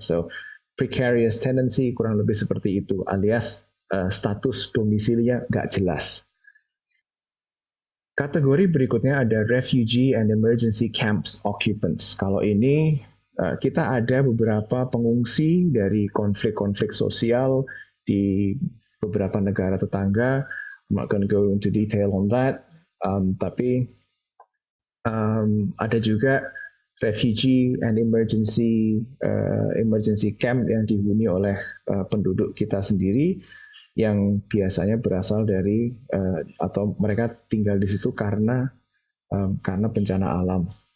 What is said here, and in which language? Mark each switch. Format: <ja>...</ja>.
<en>So precarious tenancy</en> <id>kurang lebih seperti itu, alias status domisilinya nggak jelas. Kategori berikutnya ada refugee and emergency camps occupants. Kalau ini kita ada beberapa pengungsi dari konflik-konflik sosial di beberapa negara tetangga,</id> <en>I'm not going to go into detail on that.</en> <id>Tapi ada juga refugee and emergency camp yang dihuni oleh penduduk kita sendiri yang biasanya berasal dari atau mereka tinggal di situ karena bencana alam.</id>